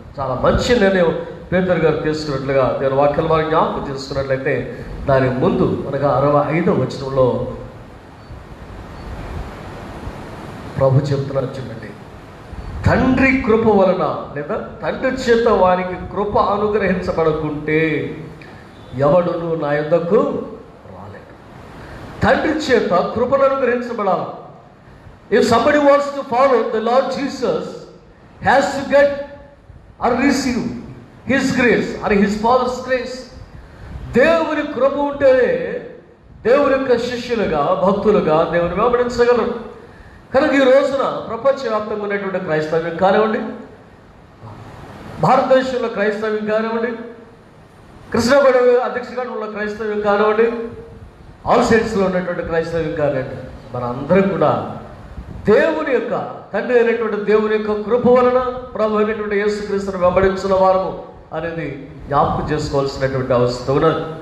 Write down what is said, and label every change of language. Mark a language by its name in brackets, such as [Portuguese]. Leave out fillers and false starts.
[Telugu] చాలా మంచి నిర్ణయం పేతురు గారు తీసుకున్నట్లుగా నేను వాక్యాలు వారి జ్ఞాపకం చేసుకున్నట్లయితే, దాని ముందు అనగా 65వ వచనంలో ప్రభు చెప్తున్నారు చూడండి, తండ్రి కృప వలన లేదా తండ్రి చేత వారికి కృప అనుగ్రహించబడకుంటే ఎవడును నా యొద్దకు రాలేడు. తండ్రి చేత కృపను అనుగ్రహించబడాలి. [English] If somebody wants to follow the Lord Jesus, has to get or receive His grace or His Father's grace. [Telugu] దేవుని కృప ఉంటేనే దేవుని యొక్క శిష్యులుగా, భక్తులుగా దేవుని వెంబడించగలరు. కనుక ఈ రోజున ప్రపంచవ్యాప్తంగా ఉన్నటువంటి క్రైస్తవ్యం కానివ్వండి, భారతదేశంలో క్రైస్తవ్యం కానివ్వండి, కృష్ణాపేట అధ్యక్షుడిగా ఉన్న క్రైస్తవ్యం కానివ్వండి, ఆల్ స్టేట్స్లో ఉన్నటువంటి క్రైస్తవ్యం కానివ్వండి, మనందరం కూడా దేవుని యొక్క తండ్రి అయినటువంటి దేవుని యొక్క కృప వలన ప్రభు అయినటువంటి యేసుక్రీస్తును వెంబడించిన వారము అనేది జ్ఞాపకం చేసుకోవాల్సినటువంటి అవసరం ఉన్నది.